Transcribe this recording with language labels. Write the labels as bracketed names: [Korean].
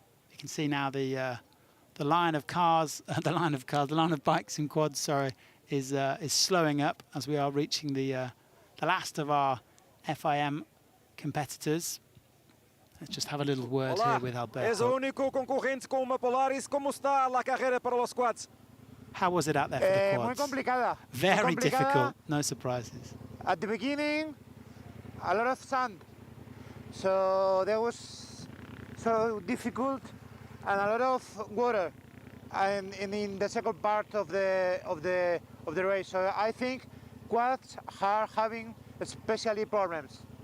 [English] You can see now the line of cars, the line of bikes and quads, sorry, is slowing up as we are reaching the last of our FIM competitors. Let's just have a little word here with Alberto. [Portuguese] És o único concorrente com uma Polaris. [Spanish] ¿Cómo está la carrera para los quads? [English] How was it out there for the quads? [Spanish] Muy complicada. [English] Very difficult, no surprises. At the beginning, a lot of sand. So that was so difficult, and a lot of water. And in the second part of the race, so I think quads are having especially problems.